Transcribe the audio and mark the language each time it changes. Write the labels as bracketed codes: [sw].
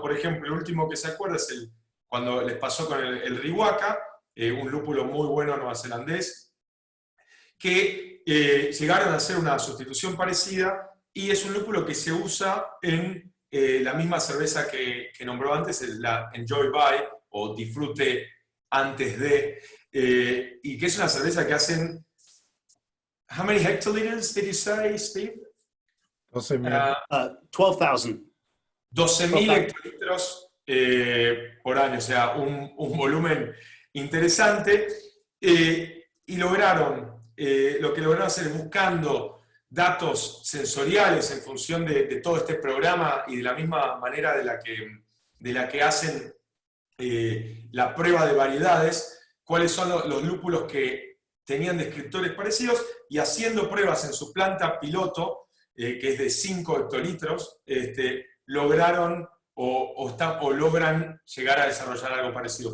[es] Por ejemplo, el último que se acuerda es cuando les pasó con el Riwaka, un lúpulo muy bueno neozelandés, que llegaron a hacer una sustitución parecida, y es un lúpulo que se usa en la misma cerveza que nombró antes, la Enjoy By, o Disfrute antes de, y que es una cerveza que hacen. [en] How many hectoliters did you say, Steve? 12,000. [es] 12,000. 12,000 hectolitros por año, o sea, un volumen interesante. Y lograron, lo que lograron hacer buscando datos sensoriales en función de todo este programa y de la misma manera de la que hacen la prueba de variedades, cuáles son los lúpulos que tenían descriptores parecidos, y haciendo pruebas en su planta piloto, que es de 5 hectolitros, lograron o logran llegar a desarrollar algo parecido.